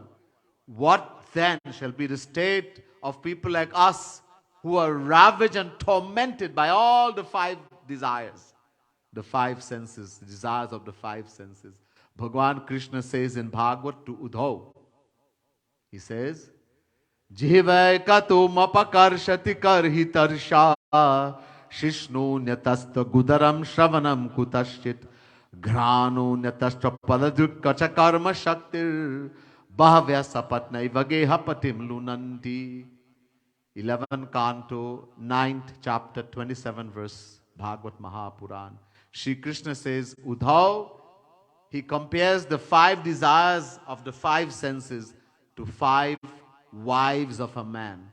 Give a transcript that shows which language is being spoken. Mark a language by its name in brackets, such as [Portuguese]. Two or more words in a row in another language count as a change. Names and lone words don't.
[English] What then shall be the state of people like us who are ravaged and tormented by all the 5 desires? The 5 senses, the desires of the 5 senses. Bhagavan Krishna says in Bhagavat to Uddhav, he says, [Sanskrit] जिह्वैकतो मपकर्षति कर्हि तर्षा शिश्नोऽन्यतस्त्वगुदरं श्रवणं कुतश्चित् घ्राणोऽन्यतश्चपलदृक्च कर्मशक्तिर्बह्व्यः सपत्न्य इव गेहपतिं लुनन्ति. [English] 11th canto, 9th chapter, 27 verse, Bhagavat Mahapuran. Shri Krishna says, Uddhav, he compares the 5 desires of the 5 senses to 5 wives of a man.